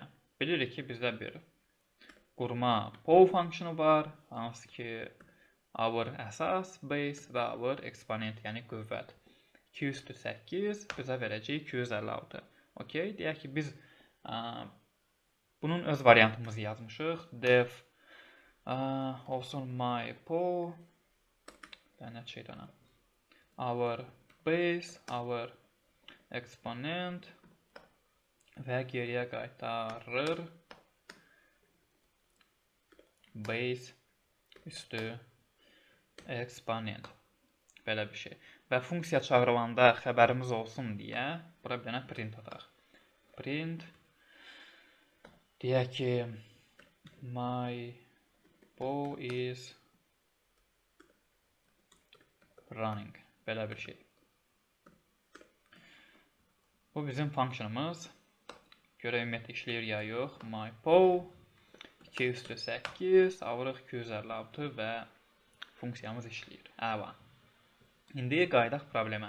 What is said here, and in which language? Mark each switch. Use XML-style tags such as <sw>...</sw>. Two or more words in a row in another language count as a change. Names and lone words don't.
<az>Bilirik ki, bizdə bir qurma pow funksiyonu var, hansı ki our əsas, base və our eksponent, yəni qüvvət. 2/8 bizə verəcək 256. Okay, deyək ki, biz bunun öz variantımızı yazmışıq. Def olsun</az> <en>my pow,</en> <az>lənət şeytana,</az> <en>our base,</en> <az>our eksponent və geriyə qaytarır base üstü eksponent. Belə bir şey. Və funksiya çağırılanda xəbərimiz olsun deyə bura bir dənə print ataq.</az> <en>Print</en> <az>deyək ki</az> <en>my pow is running.</en> <az>Belə bir şey. Bu bizim funksiyonumuz. Görə ümumiyyətlə işləyir ya yox.</az> <en>My pow</en> <az>2/8 alırıq 256 və funksiyamız işləyir. Əla. İndi qayıdaq problemə.</az>